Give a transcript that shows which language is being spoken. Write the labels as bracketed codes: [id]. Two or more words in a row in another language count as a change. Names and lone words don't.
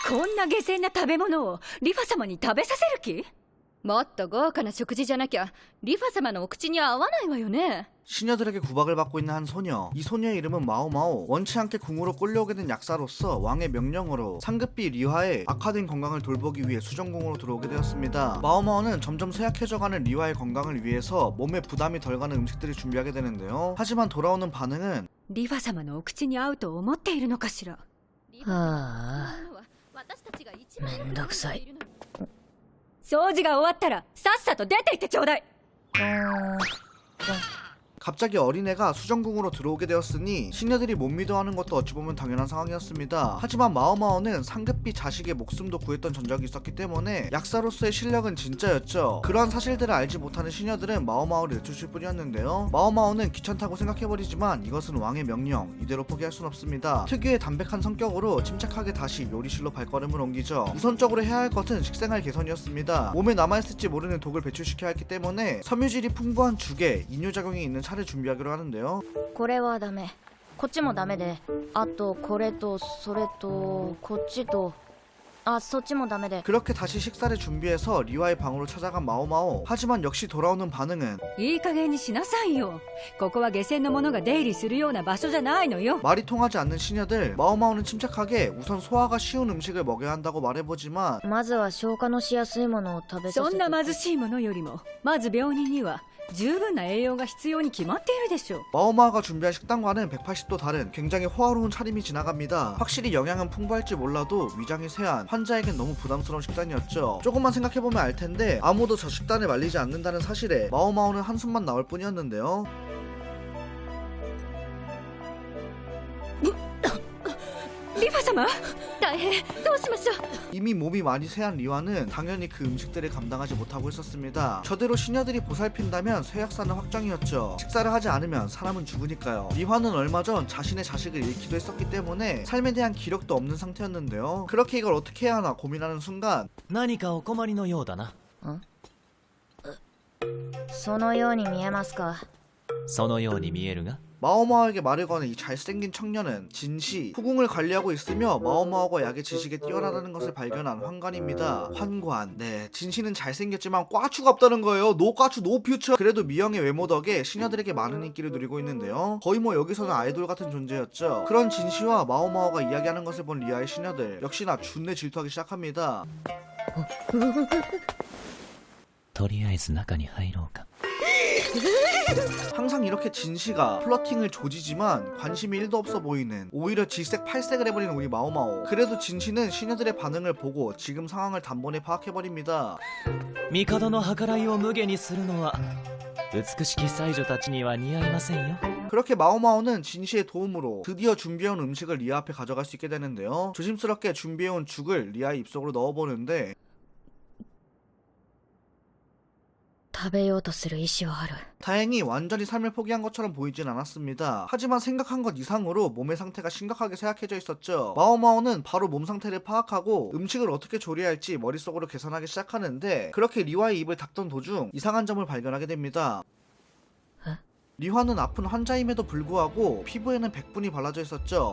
[ja] こんな下賤な食べ物をリファ様に食べさせる気？もっと豪華な食事じゃなきゃリファ様のお口に合わないわよね。 [ko] 시녀들에게 구박을 받고 있는 한 소녀. 이 소녀의 이름은 마오마오. 원치 않게 궁으로 끌려오게 된 약사로서 왕의 명령으로 상급비 리화의 악화된 건강을 돌보기 위해 수정궁으로 들어오게 되었습니다. 마오마오는 점점 쇠약해져가는 리화의 건강을 위해서 몸에 부담이 덜 가는 음식들을 준비하게 되는데요. 하지만 돌아오는 반응은 [ja] リファ様のお口に合うと思っているのかしら。はあ、めんどくさい。掃除が終わったらさっさと出て行ってちょうだい。 [ko] 갑자기 어린애가 수정궁으로 들어오게 되었으니 시녀들이 못 믿어하는 것도 어찌 보면 당연한 상황이었습니다. 하지만 마오마오는 상급비 자식의 목숨도 구했던 전적이 있었기 때문에 약사로서의 실력은 진짜였죠. 그러한 사실들을 알지 못하는 시녀들은 마오마오를 내쫓을 뿐이었는데요. 마오마오는 귀찮다고 생각해버리지만 이것은 왕의 명령, 이대로 포기할 순 없습니다. 특유의 담백한 성격으로 침착하게 다시 요리실로 발걸음을 옮기죠. 우선적으로 해야 할 것은 식생활 개선이었습니다. 몸에 남아있을지 모르는 독을 배출시켜야 했기 때문에 섬유질이 풍부한 죽에 이뇨작용이 있는 차를 준비하기로 하는데요. [ja] これはダメ、こっちもダメで、あとこれとそれとこっちと、あ、そっちもダメで。 [ko] 그렇게 다시 식사를 준비해서 리와의 방으로 찾아간 마오마오. 하지만 역시 돌아오는 반응은 [ja] いい加減にしなさいよ。ここは下賤の者が出入りするような場所じゃないのよ。 [ko] 말이 통하지 않는 시녀들. 마오마오는 침착하게 우선 소화가 쉬운 음식을 먹여야 한다고 말해보지만 [ja] まずは消化のしやすいものを食べさせて。そんな貧しいものよりもまず病人には十分な栄養が必要に決まっているでしょう。 [ko] 마오마오가 준비한 식단과는 180도 다른 굉장히 호화로운 차림이 지나갑니다. 확실히 영양은 풍부할지 몰라도 위장이 쇠한 환자에겐 너무 부담스러운 식단이었죠. 조금만 생각해보면 알텐데 아무도 저 식단에 말리지 않는다는 사실에 마오마오는 한숨만 나올 뿐이었는데요. [ja] リファ様、大変、どうしましょう。 [ko] 이미 몸이 많이 쇠한 리와는 당연히 그 음식들을 감당하지 못하고 있었습니다. 저대로 시녀들이 보살핀다면 쇠약사는 확정이었죠. 식사를 하지 않으면 사람은 죽으니까요. 리와는 얼마 전 자신의 자식을 잃기도 했었기 때문에 삶에 대한 기력도 없는 상태였는데요. 그렇게 이걸 어떻게 해야 하나 고민하는 순간 [ja] 何かお困りのようだな。そのように見えますか。そのように見えるが、 [ko] 마오마오에게 말을 거는 이 잘생긴 청년은 진시, 후궁을 관리하고 있으며 마오마오가 약의 지식에 뛰어나다는 것을 발견한 환관입니다. 환관. 네, 진시는 잘생겼지만 꽈추가 없다는 거예요. [en] No 꽈추 no future. [ko] 그래도 미형의 외모 덕에 시녀들에게 많은 인기를 누리고 있는데요. 거의 뭐 여기서는 아이돌 같은 존재였죠. 그런 진시와 마오마오가 이야기하는 것을 본 리아의 시녀들 역시나 준내 질투하기 시작합니다. [ja] とりあえず中に入ろうか。 [ko] 항상 이렇게 진시가 플러팅을 조지지만 관심이 1도 없어 보이는, 오히려 질색 팔색을 해버리는 우리 마오마오. 그래도 진시는 시녀들의 반응을 보고 지금 상황을 단번에 파악해버립니다. [ja] 帝の計らいを無下にするのは美しき才女たちには似合いませんよ。 [ko] 그렇게 마오마오는 진시의 도움으로 드디어 준비해온 음식을 리아 앞에 가져갈 수 있게 되는데요. 조심스럽게 준비해온 죽을 리아의 입속으로 넣어보는데 [ja] 食べようとする意思はある。 [ko] 다행히 완전히 삶을 포기한 것처럼 보이진 않았습니다. 하지만 생각한 것 이상으로 몸의 상태가 심각하게 쇠약해져 있었죠. 마오마오는 바로 몸 상태를 파악하고 음식을 어떻게 조리해야 할지 머릿속으로 계산하기 시작하는데 그렇게 리와의 입을 닦던 도중 이상한 점을 발견하게 됩니다. 리화는 아픈 환자임에도 불구하고 피부에는 백분이 발라져 있었죠.